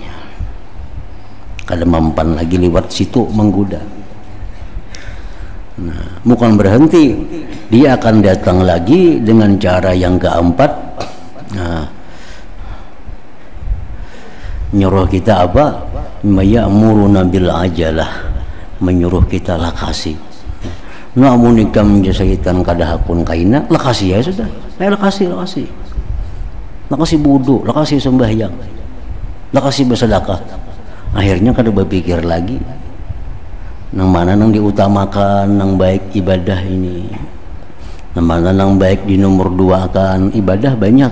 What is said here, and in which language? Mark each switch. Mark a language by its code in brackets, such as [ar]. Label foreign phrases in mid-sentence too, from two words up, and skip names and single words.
[bjn] Kada mempan lagi lewat situ menggoda. [id] Nah, bukan berhenti, dia akan datang lagi dengan cara yang keempat. Nah, nyuruh kita apa? [ar] ما يأمروننا بالعجلة, [bjn] menyuruh kita lakasi. Namun ikam syaitan kada hakun kaina, lakasi ya sudah. Lakasi wudu, lakasi sembahyang, lakasi bersedekah. Akhirnya kada berpikir lagi nang mana nang diutamakan, nang baik ibadah ini, nang mana nang baik di nomor dua akan ibadah banyak.